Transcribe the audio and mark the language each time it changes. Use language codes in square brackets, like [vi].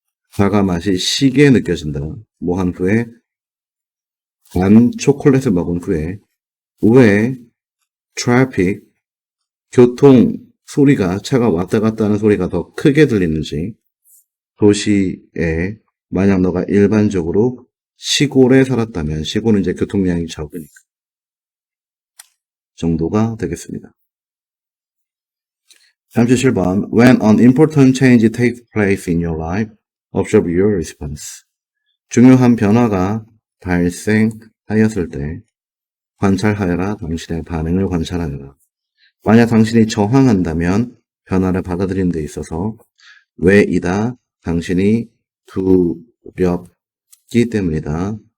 [ko] 사과 맛이 시게 느껴진다. 뭐 한 후에 단 초콜릿을 먹은 후에 왜 트래픽 교통 소리가 차가 왔다 갔다 하는 소리가 더 크게 들리는지 도시에 만약 너가 일반적으로 시골에 살았다면 시골은 이제 교통량이 적으니까 정도가 되겠습니다. [en] 37번 When an important change takes place in your life, observe your response. [ko] 중요한 변화가 발생하였을 때 관찰하여라. 당신의 반응을 관찰하여라. 만약 당신이 저항한다면 변화를 받아들이는 데 있어서 왜이다. 당신이 두렵기 때문이다.